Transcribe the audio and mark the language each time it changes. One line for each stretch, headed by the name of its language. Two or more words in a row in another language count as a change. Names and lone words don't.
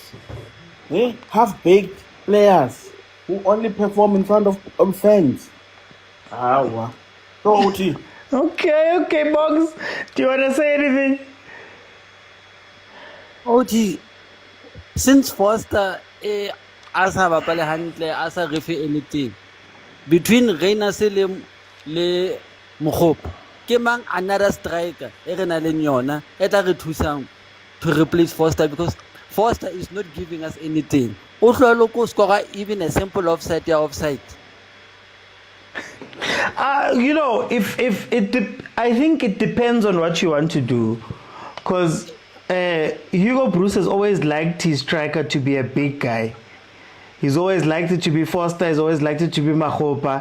English: Half-baked players who only perform in front of fans. Wow. So, OT. Okay, Boggs. Do you want to say anything?
Southern Sotho: OG, since Foster asa bapale hantle asa refe
English: anything between
Southern Sotho: Reina Selim le Mokgopa, ke mang
English: another striker
Southern Sotho: e re na le yona e tla re thusang
English: to replace Foster, because Foster is not giving us anything.
Southern Sotho: O hlolo ko
English: score even a simple offside ya offside. You know, I think it depends on what you want to do, because Hugo Bruce has always liked his striker to be a big guy. He's always liked it to be Foster. He's always liked it to be Mokgopa.